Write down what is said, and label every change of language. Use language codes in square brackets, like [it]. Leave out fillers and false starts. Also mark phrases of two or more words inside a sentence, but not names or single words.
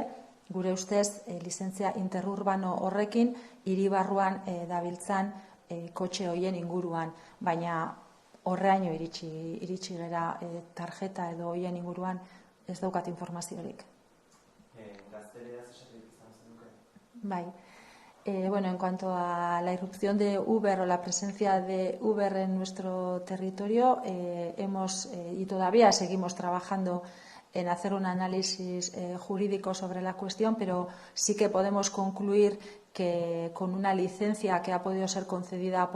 [eu] Gure ustez, lizentzia interurbano horrekin hiri barruan dabiltzan kotxe hoien inguruan, baina horreaino iritsi gera tarjeta edo hoien inguruan ez daukat informaziorik. Bai. [es] En cuanto a la irrupción de Uber o la presencia de Uber en nuestro territorio, hemos y todavía seguimos trabajando en hacer un análisis jurídico sobre la cuestión, pero sí que podemos concluir que con una licencia que ha podido ser concedida